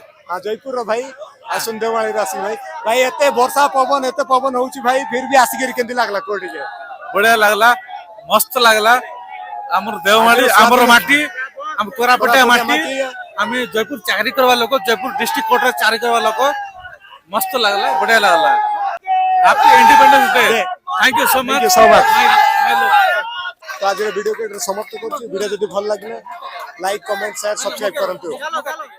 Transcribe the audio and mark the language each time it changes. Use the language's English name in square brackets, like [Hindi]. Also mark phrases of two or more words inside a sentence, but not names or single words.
[Odia] ହଁ ଜୟପୁରର ଭାଇ ଆସୁନ ଦେଓମାଳିରେ ଆସି ଭାଇ ଏତେ ବର୍ଷା ପବନ ଏତେ ପବନ ହଉଛି ଭାଇ [Hindi] फिर भी [Odia] ଆସିକିରି କେମିତି ଲାଗିଲା କୋ ଟିକେ ବଢିଆ ଲାଗିଲା ମସ୍ତ ଲାଗିଲା ଆମର ଦେଓମାଳି ଆମର ମାଟି ଆମ କୋରାପୁଟିଆ ମାଟି ଆମେ ଜୟପୁର ଚାକରି କରିବା ଲୋକ ଜୟପୁର ଡିଷ୍ଟ୍ରିକ୍ଟ କୋର୍ଟରେ ଚାକରି କରିବା ଲୋକ ମସ୍ତ ଲାଗିଲା ବଢିଆ ଲାଗିଲା [English] happy independence day thank you so much [Hindi] तो आज वीडियो को समाप्त करूँ वीडियो जब [Odia] ଭଲ ଲଗେ [English] like comment share subscribe [Hindi] करंतु।